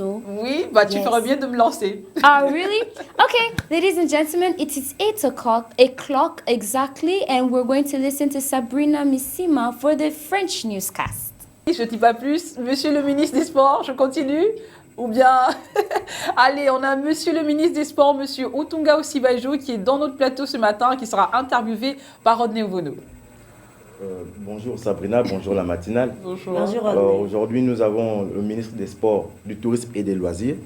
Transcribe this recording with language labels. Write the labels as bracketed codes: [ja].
[fr] Oui, tu ferais bien de me lancer. [en] Really? Okay, ladies and gentlemen, it is 8 o'clock exactly, and we're going to listen to Sabrina Missima for the French newscast. [fr] Je ne dis pas plus. Monsieur le ministre des Sports, je continue? Ou bien... Allez, on a Monsieur le ministre des Sports, Monsieur Otunga Osibajo, qui est dans notre plateau ce matin, qui sera interviewé par Rodney Ovono. Bonjour Sabrina, bonjour la matinale. Bonjour. Alors aujourd'hui nous avons le ministre des Sports, du Tourisme et des Loisirs.